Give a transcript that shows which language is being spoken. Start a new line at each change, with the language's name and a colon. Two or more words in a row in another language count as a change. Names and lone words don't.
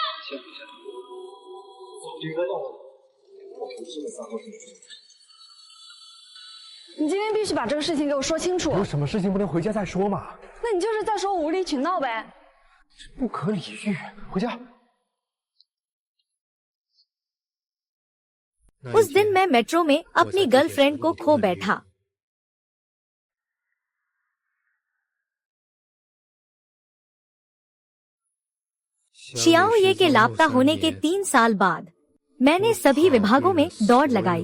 Chinese: 你今天必须把这个事情给我说清楚。有什么事情不能回家再说吗？那你就是在说我无理取闹呗。不可理喻，回家。
Hindi: उस दिन मैं मेट्रो में अपनी गर्लफ्रेंड को खो बैठा। शियाओ ये के लापता होने के 3 साल बाद मैंने सभी विभागों में दौड़ लगाई।